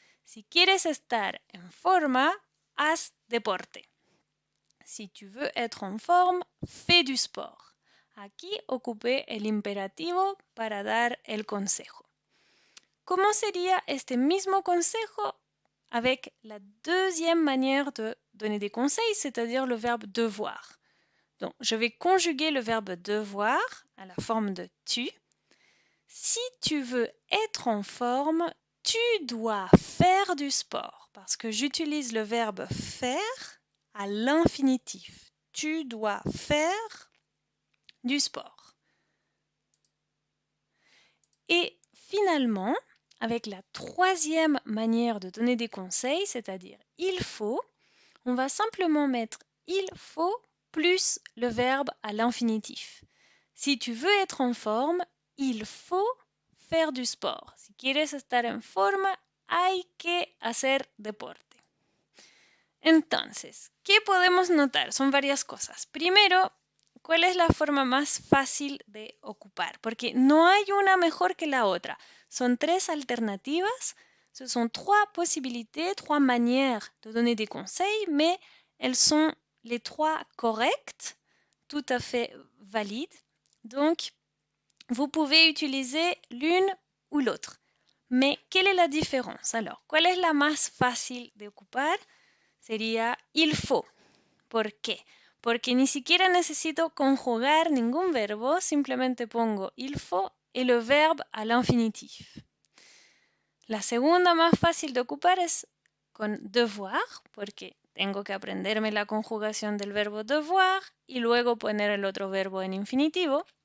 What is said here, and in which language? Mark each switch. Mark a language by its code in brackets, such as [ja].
[es] Si quieres estar en forma, haz deporte. [fr] Si tu veux être en forme, fais du sport. [es] Aquí ocupé el imperativo para dar el consejo. ¿Cómo sería este mismo consejo [fr] avec la deuxième manière de donner des conseils, c'est-à-dire le verbe devoir? Donc, je vais conjuguer le verbe devoir à la forme de tu. Si tu veux être en forme, tu dois faire du sport parce que j'utilise le verbe faire à l'infinitif. Tu dois faire du sport. Et finalement, avec la troisième manière de donner des conseils, c'est-à-dire il faut, on va simplement mettre il faut plus le verbe à l'infinitif. Si tu veux être en forme, il faut faire du sport. [es] Si quieres estar en forma, hay que hacer deporte. Entonces, ¿qué podemos notar? Son varias cosas. Primero, ¿cuál es la forma más fácil de ocupar? Porque no hay una mejor que la otra. Son tres alternativas. [fr] Ce sont trois possibilités, trois manières de donner des conseils, mais elles sont les trois correctes, tout à fait valides. Donc, vous pouvez utiliser l'une ou l'autre. Mais quelle est la différence? [es] Alors, ¿cuál es la más fácil de ocupar? Sería il faut. ¿Por qué? Porque ni siquiera necesito conjugar ningún verbo, simplemente pongo il faut [fr] et le verbe à l'infinitif. [es] La segunda más fácil de ocupar es con devoir, porque tengo que aprenderme la conjugación del verbo devoir y luego poner el otro verbo en infinitivo.